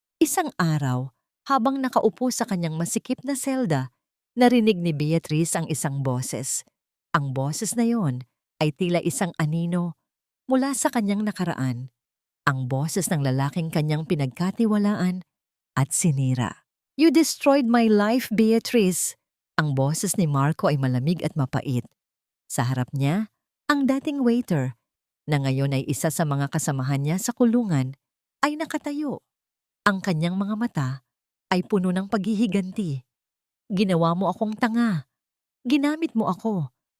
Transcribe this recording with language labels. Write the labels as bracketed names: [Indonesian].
[Filipino] Isang araw, habang nakaupo sa kanyang masikip na selda, narinig ni Beatrice ang isang boses. Ang boses na yon ay tila isang anino mula sa kanyang nakaraan. Ang boses ng lalaking kanyang pinagkatiwalaan at sinira. [English] "You destroyed my life, Beatrice." [Filipino] Ang boses ni Marco ay malamig at mapait. Sa harap niya, ang dating waiter, na ngayon ay isa sa mga kasamahan niya sa kulungan, ay nakatayo. Ang kanyang mga mata ay puno ng paghihiganti. "Ginawa mo akong tanga. Ginamit mo ako.